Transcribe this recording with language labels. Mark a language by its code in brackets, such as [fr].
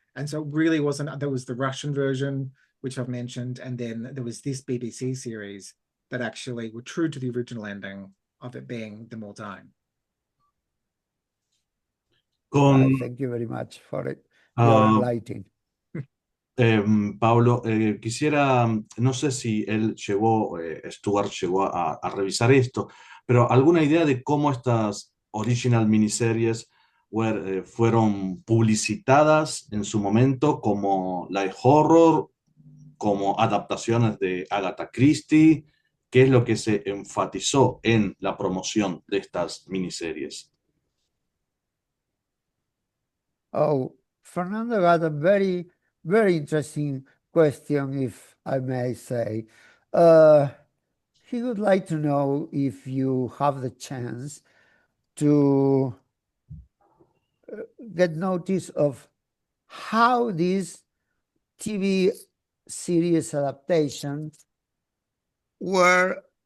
[en] And so it really wasn't, there was the Russian version, which I've mentioned, and then there was this BBC series that actually were true to the original ending of it being them all dying. Con, Thank you very much for it, your ah, enlightening. [es] Pablo, quisiera, no sé si él llegó, Stuart llegó a revisar esto, pero alguna idea de cómo estas [en] original miniseries [es] fueron publicitadas en su momento como [en] light horror, [es] como adaptaciones de Agatha Christie, qué es lo que se enfatizó en la promoción de estas miniseries. Oh, [en] Fernando got a very, very interesting question, if I may say. He would like to know if you have the chance to get notice of how these TV series adaptations were